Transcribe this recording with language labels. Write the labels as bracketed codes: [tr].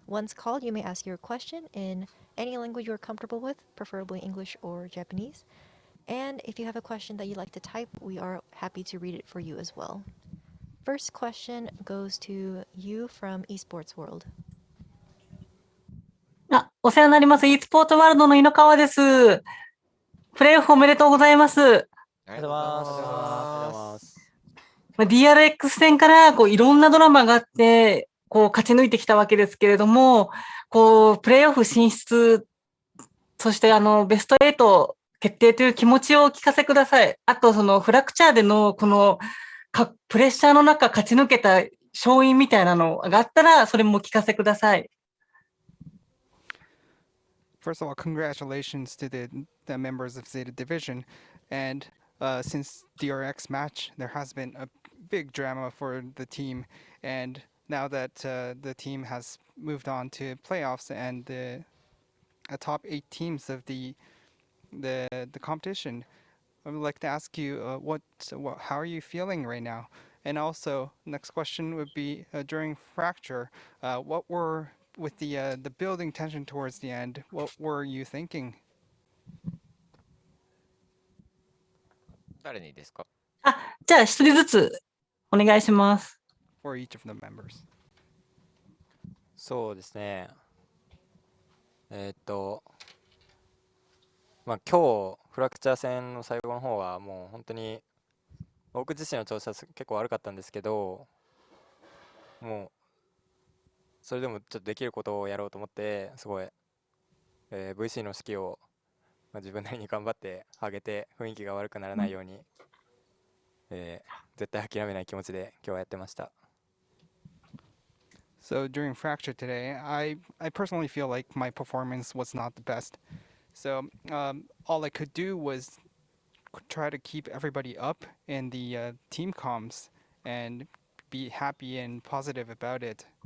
[en] Once called, you may ask your question in any language you're comfortable with, preferably English or Japanese. And if you have a question that you'd like to type, we are happy to read it for you as well. First question goes to you from Esports World. [ja] お世話になります。 e スポーツワールドの井ノ川です。プレーオフおめでとうございます。ありがとうございます。 DRX 戦からいろんなドラマがあって、勝ち抜いてきたわけですけれども、プレーオフ進出、そしてベスト8決定という気持ちをお聞かせください。あと、フラクチャーでのプレッシャーの中勝ち抜けた勝因みたいなのがあったら、それもお聞かせください。 [en] First of all, congratulations to the members of Zeta Division. And since DRX match, there has been a big drama for the team. And now that the team has moved on to playoffs and the top 8 teams of the competition, I would like to ask you, how are you feeling right now? And also, next question would be during Fracture, what were with the building tension towards the end, what were you thinking? [ja] 誰にですか？じゃあ一人ずつお願いします。 [en] For each of the members. [ja] そうですね。今日フラクチャー戦の最後の方はもう本当に僕自身の調子は結構悪かったんですけど、もうそれでもちょっとできることをやろうと思ってすごい、VC の指揮を、自分なりに頑張って上げて雰囲気が悪くならないように、絶対諦めない気持ちで今日はやってました。 [en] So during Fracture today, I personally feel like my performance was not the best. So all I could do was try to keep everybody up in the team comms and be happy and positive about it.